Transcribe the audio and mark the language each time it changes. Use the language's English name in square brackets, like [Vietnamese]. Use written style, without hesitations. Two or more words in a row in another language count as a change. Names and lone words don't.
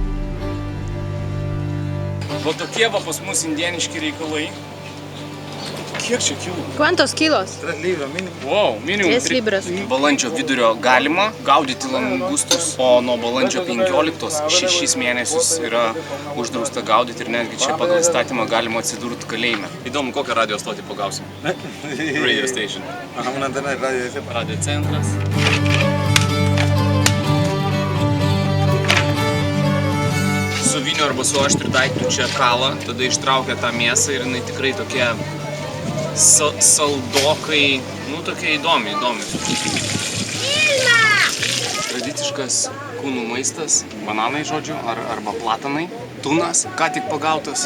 [Lithuanian] Va tokie va pas mus indieniški reikalai. Kiek čia kilų? [Spanish] ¿Cuántos kilos? 3 libras mínimo. [English] Wow, minimum [Spanish] 3 libras. [Lithuanian] Balandžio vidurio galima gaudyti langustus, o nuo balandžio 15 6 mėnesius yra uždrausta gaudyti ir netgi čia pagal įstatymą galima atsidurti kalėjime. Įdomu, kokią radio stotį pagausim. [English] Radio station. [Spanish] Ajá, una antena de radio ese. [Lithuanian] Radio centras. Su vyniu arba su aštriu daiktu čia kala, tada ištraukia tą mėsą ir jinai tikrai tokia saldokai, nu tokia įdomi. Tradiciškas kūnų maistas, bananai žodžiu, arba platanai, tunas, ką tik pagautas.